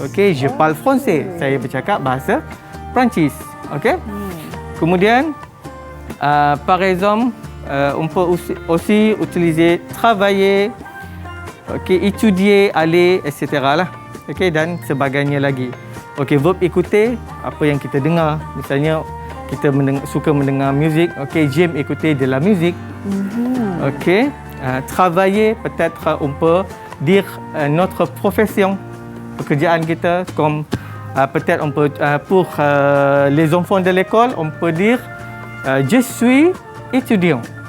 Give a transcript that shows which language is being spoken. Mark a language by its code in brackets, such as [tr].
[fr] Ok, je parle français, [ms] saya bercakap bahasa Perancis. [fr] Ok. [ms] Kemudian, [fr] par exemple, on peut aussi utiliser travailler, ok, étudier, aller, etc. [ms] lah. Ok, dan sebagainya lagi. Okey, verb écouter, apa yang kita dengar. Misalnya, kita suka mendengar muzik. [fr] Okey, j'aime écouter de la musique. Okey, travailler, peut-être on peut dire notre profession, [ms] pekerjaan kita. [fr] Comme peut-être on peut, pour les enfants de l'école, on peut dire je suis étudiant.